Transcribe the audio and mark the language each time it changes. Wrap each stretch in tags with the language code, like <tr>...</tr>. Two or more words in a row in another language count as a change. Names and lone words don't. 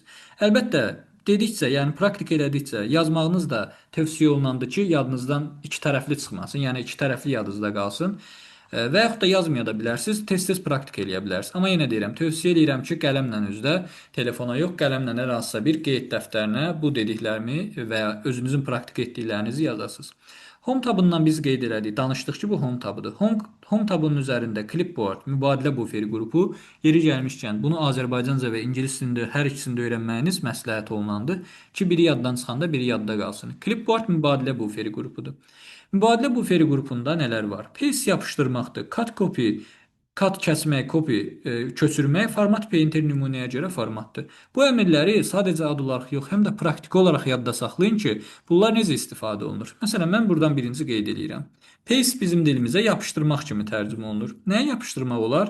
<az>Əlbəttə, dedikcə, yəni praktik elədikcə yazmağınız da tövsiyə olunandır ki, yadınızdan iki tərəfli çıxmasın, yəni iki tərəfli yadınızda qalsın. Və yaxud da yazmaya da bilərsiniz, tez-tez praktik eləyə bilərsiniz. Amma yenə deyirəm, tövsiyə edirəm ki, qələmlə üzdə, telefona yox, qələmlə hər hansısa bir qeyd dəftərinə bu dediklərimi və ya özünüzün praktik etdiklərinizi yazasınız. Home tabından biz qeyd elədik, danışdıq ki, bu home tabıdır. Home tabının üzərində clipboard, mübadilə buferi qrupu, yeri gəlmişkən bunu Azərbaycanca və ingilis dilində hər ikisində öyrənməyiniz məsləhət olunandır ki, biri yaddan çıxanda biri yadda qalsın. Clipboard mübadilə buferi qrupudur. Mübadilə buferi qrupunda nələr var? Paste yapışdırmaqdır,</az> <en>cut copy,</en> <az>cut kəsmək, copy köçürmək,</az> <en>format painter</en> <az>nümunəyə görə formatdır. Bu əmrləri sadəcə ad olaraq yox, həm də praktiki olaraq yadda saxlayın ki, bunlar necə istifadə olunur. Məsələn, mən buradan birinci qeyd edirəm. Paste bizim dilimizə yapışdırmaq kimi tərcümə olunur. Nəyə yapışdırmaq olar?</az>